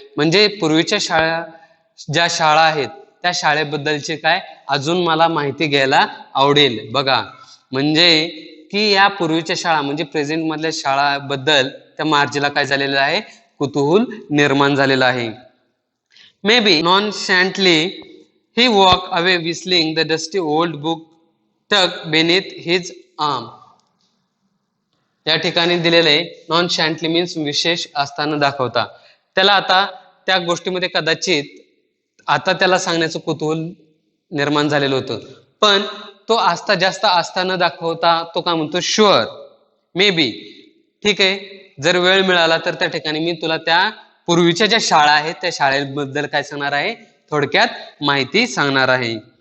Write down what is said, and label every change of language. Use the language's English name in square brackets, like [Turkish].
[Marathi] म्हणजे पूर्वीच्या ज्या शाळा आहेत त्या शाळेबद्दलचे काय अजून मला माहिती घ्यायला आवडेल. बघा म्हणजे की या पूर्वीच्या शाळा म्हणजे प्रेझेंट मधल्या शाळाबद्दल त्या मार्जीला काय झालेलं आहे, कुतूहल निर्माण झालेलं आहे. [English] Maybe nonchalantly he walked away whistling the dusty old book tucked beneath his arm. [Marathi] या ठिकाणी दिलेले nonchalantly मीन्स विशेष असताना दाखवता. त्याला आता त्या गोष्टीमध्ये कदाचित आता त्याला सांगण्याचं कुतूहल निर्माण झालेलं होतं, पण तो जास्त असताना दाखवता तो काय म्हणतो, शुअर, मे बी, ठीक आहे, जर वेळ मिळाला तर त्या ठिकाणी मी तुला त्या पूर्वीच्या ज्या शाळा आहेत त्या शाळेबद्दल काय सांगणार आहे, थोडक्यात माहिती सांगणार आहे.